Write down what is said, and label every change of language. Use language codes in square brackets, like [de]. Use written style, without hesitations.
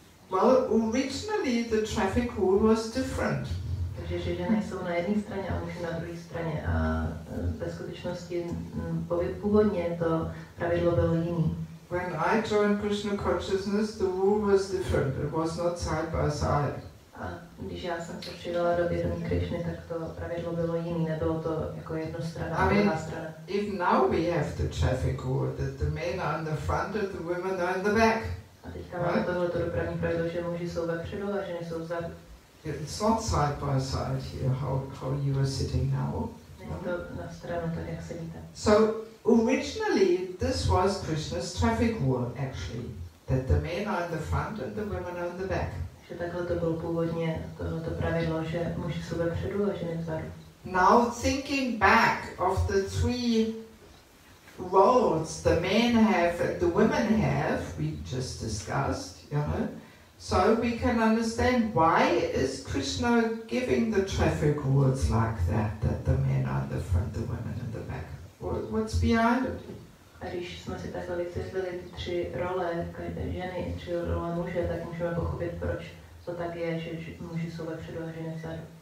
[en] Well, originally the traffic rule was different. [cs] Takže že ženy jsou na jedné straně a muži na druhé straně. A ve skutečnosti původně to pravidlo bylo jiný. [en] When I joined Krishna consciousness, the rule was different. It was not side by side. [cs] A když já jsem se přidala do vědomí Krishny, tak to pravidlo bylo jiný, nebylo to jako jednostranná a druhá strana. [en] Even now we have the traffic rule that the men are in the front and the women are in the back. [cs] A teďka máme tohleto dopravní pravidlo, že muži jsou vepředu a ženy jsou vzadu. [en] It's not side by side here, how you are sitting now. [cs] Není to na stranu, tak jak sedíte. [en] So originally this was Krishna's traffic rule actually, that the men are in the front and the women are in the back. [cs] Že takhle to bylo původně tohleto pravidlo, že muži jsou vepředu a ženy vzadu. [en] Now thinking back of the three roles the men have and the women have, we just discussed, so we can understand why is Krishna giving the traffic rules like that the men are in the front, the women in the back. What's behind it? [cs] A když jsme si takhle vysvětlili ty tři role každé ženy, tři role muže, tak můžeme pochopit, proč to tak je, že muži jsou vepředu a ženy vzadu.